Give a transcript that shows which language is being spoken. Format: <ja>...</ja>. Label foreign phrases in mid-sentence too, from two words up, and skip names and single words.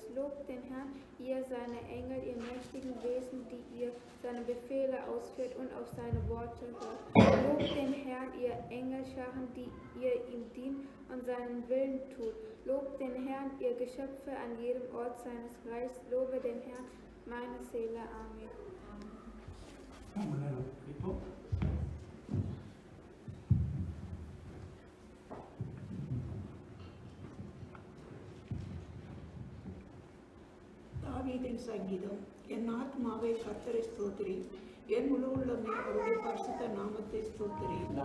<de>Lobt den Herrn, ihr seine Engel, ihr mächtigen Wesen, die ihr seine Befehle ausführt und auf seine Worte hört. Lobt den Herrn, ihr Engelscharen, die ihr ihm dient und seinen Willen tut. Lobt den Herrn, ihr Geschöpfe an jedem Ort seines Reichs. Lobe den Herrn, meine Seele. Amen.</de> <ta>தாவீதின் சங்கீதம். என் ஆத்மாவை கர்த்தரை ஸ்தோத்திரி, என் முழு உள்ளமே அவருடைய பரிசுத்த நாமத்தை ஸ்தோத்திரி.</ta>